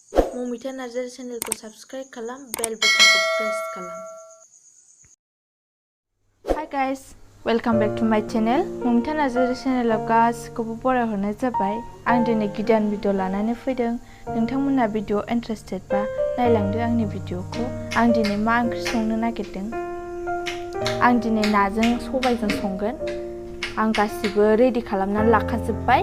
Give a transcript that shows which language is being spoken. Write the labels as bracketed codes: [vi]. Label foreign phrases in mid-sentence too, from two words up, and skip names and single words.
[brx] Momita Narzary channelखौ subscribe खालाम, [en] bell button [brx] खौ press खालाम. [en] Hi guys, welcome back to my channel. [brx] Momita Narzary channelआव गासिखौबो बरायहरनाय जाबाय. आं दिनै गोदान भिडिअ लानानै फैदों. नोंथांमोनहा भिडिअ इन्टारेस्टेड बा नायलांदो आंनि भिडिअखौ. आं दिनै मा ओंख्रि संनो नागिरदों. आं दिनै नाजों सबायजों संगोन. आं गासिबो रेडि खालामनानै लाखाजोब्बाय.